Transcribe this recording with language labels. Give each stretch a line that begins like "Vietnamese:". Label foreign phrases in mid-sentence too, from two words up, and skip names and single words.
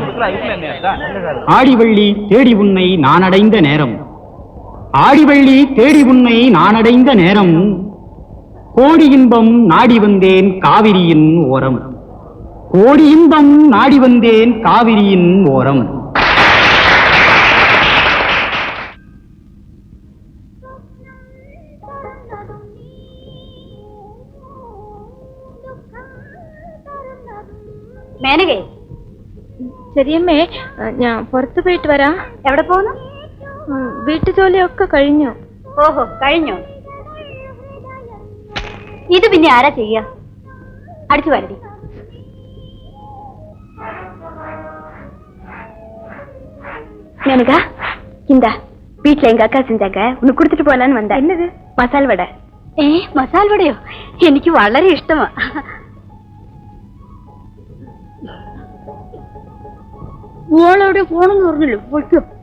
Tamil: ஆடிவள்ளி தேடி உன்னை நான் அடைந்த நேரம், ஆடிவள்ளி தேடி உன்னை நான் அடைந்த நேரம், கோடி இன்பம் நாடி வந்தேன் காவிரியின் ஓரம், கோடி இன்பம் நாடி வந்தேன் காவிரியின் ஓரம்.
Malayalam: മേനകേ, ശരിയമ്മേ, ഞാൻ പുറത്തു പോയിട്ട് വരാം. എവിടെ പോകുന്നു? വീട്ടു ജോലിയൊക്കെ കഴിഞ്ഞു. ഓഹോ, കഴിഞ്ഞു. ഇത് പിന്നെ ആരാ ചെയ്യ? അടിച്ചു വരടി.
Tamil: மேனகா, இந்த வீட்டுல எங்க அக்கா செஞ்சாங்க, உனக்கு கொடுத்துட்டு போலான்னு வந்தேன். என்னது? மசால் வடை. மசால் வடையோ? எனக்கு വളരെ இஷ்டமா.
Malayalam: ഓളോട് പോണുന്ന് പറഞ്ഞില്ല.